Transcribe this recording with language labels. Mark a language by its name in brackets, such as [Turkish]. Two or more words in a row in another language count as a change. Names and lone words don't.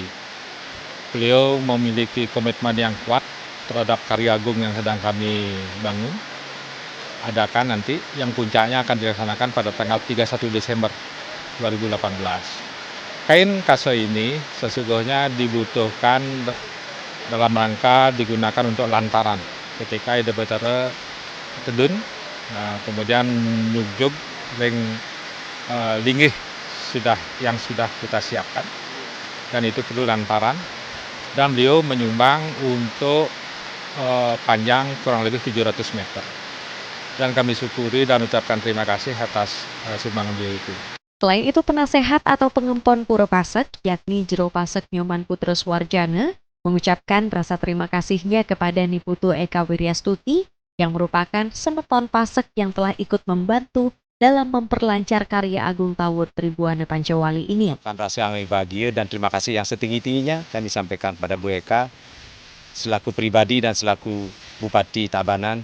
[Indonesian] Beliau memiliki komitmen yang kuat terhadap Karya Agung yang sedang kami bangun. Adakan nanti yang puncaknya akan dilaksanakan pada tanggal 31 Desember 2018. Kain kase ini sesungguhnya dibutuhkan dalam rangka digunakan untuk lantaran ketika Ide Betara Tedun, kemudian [Balinese] nyugjug ring linggih [Indonesian] yang sudah kita siapkan, dan itu perlu lantaran, dan beliau menyumbang untuk panjang kurang lebih 700 meter, dan kami syukuri dan ucapkan terima kasih atas sumbangan beliau itu. Selain itu, penasehat atau pengempon Pura Pasek, yakni Jero Pasek Nyoman Putra Suwarjana, mengucapkan rasa terima kasihnya kepada Niputu Eka Wiryastuti yang merupakan semeton Pasek yang telah ikut membantu dalam memperlancar Karya Agung Tawur Tribuana Pancawali ini. Rasa yang bahagia dan terima kasih yang setinggi-tingginya kami sampaikan pada Bu Eka selaku pribadi dan selaku Bupati Tabanan.